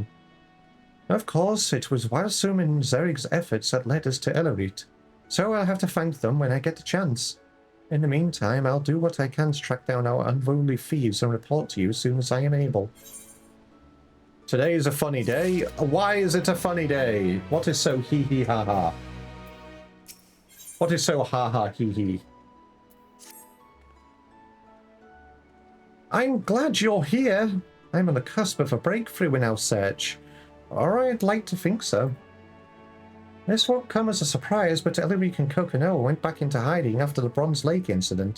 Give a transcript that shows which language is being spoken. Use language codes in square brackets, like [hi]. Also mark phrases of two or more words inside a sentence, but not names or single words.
[en] Of course, it was Walsum and Zerig's efforts that led us to Eloise, so I'll have to thank them when I get the chance. In the meantime, I'll do what I can to track down our unruly thieves and report to you as soon as I am able. Today is a funny day. Why is it a funny day? What is so hee-hee-ha-ha? What is so ha-ha-hee-hee? I'm glad you're here. I'm on the cusp of a breakthrough in our search. Or I'd like to think so. This won't come as a surprise, but Elric and Coconoa went back into hiding after the Bronze Lake incident.